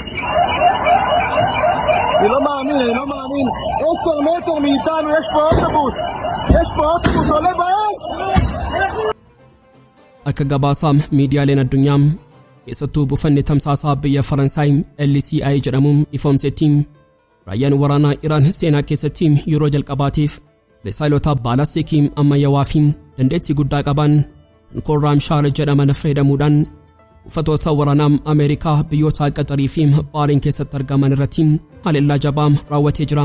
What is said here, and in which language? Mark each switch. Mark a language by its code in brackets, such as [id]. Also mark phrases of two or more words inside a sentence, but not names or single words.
[he] אני לא מאמין, 10 מטר מאיתנו יש פה אוטובוס עולה באש. [om] Akka gabaasaa miidiyaaleen addunyaa keessattuu buufanni tamsaasaa biyya Faransaay LCI jedhamuun ifoomsetti raayyaan waraanaa Iraan seenaa keessatti yeroo jalqabaatiif misaa'elota baalastikiin ammayyaa fi dandeettii guddaa qaban Khoramshahr jedhaman fayyadamuudhaan buufatoota waraanaa Ameerikaa biyyoota Qaxarii fi Bahrain keessatti argaman irratti haleellaa jabaa raawwatee jira.